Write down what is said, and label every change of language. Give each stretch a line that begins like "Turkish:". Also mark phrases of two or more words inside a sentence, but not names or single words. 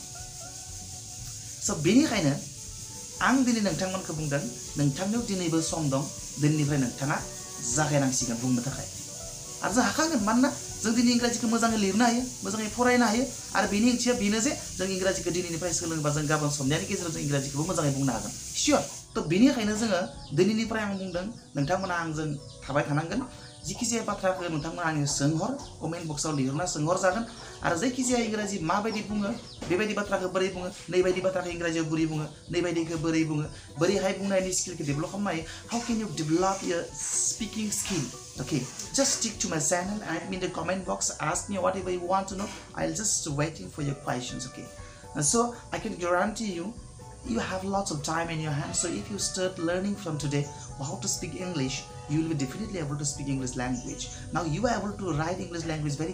Bodo: सो बेनिखायनो आं दिनै नोंथांमोनखौ बुंदों नोंथांनियाव दिनैबो सम दं दिनैनिफ्राय नोंथाङा जागायनांसिगोन बुंनो थाखाय आरो जों हाखागोन मानोना जों दिनै इंराजिखौ मोजाङै लिरनो हायो मोजाङै फरायनो हायो आरो बेनि ओंथिया बेनो जे जों इंराजिखौ दिनैनिफ्राय सोलोंबा जों गाबोन समनियानि गेजेराव जों इंराजिखौबो मोजाङै बुंनो हागोन सियर तो बेनिखायनो जोङो दिनैनिफ्राय आं बुंदों नोंथांमोना आंजों थाबाय थानांगोन जिखिजाया बाथ्राखौ नोंथांमोना आंनि सोंहर कमेन्ट बक्सआव लिरना सोंहर जागोन आरो जायखिजाया इंराजि माबायदि बुङो बेबायदि बाथ्राखौ बोरै बुङो नैबायदि बाथ्राखौ इंराजियाव बोरै बुङो नैबायदिखौ बोरै बुङो बोरैहाय बुंनायनि स्किलखौ डेभेलप खालामनो हायो
English: how can you develop your speaking skill okay just stick to my channel and in the comment box ask me whatever you want to know I'll just waiting for your questions okay and so I can guarantee you have lots of time in your hands so if you start learning from today how to speak English you will be definitely able to speak English language now you are able to write English language very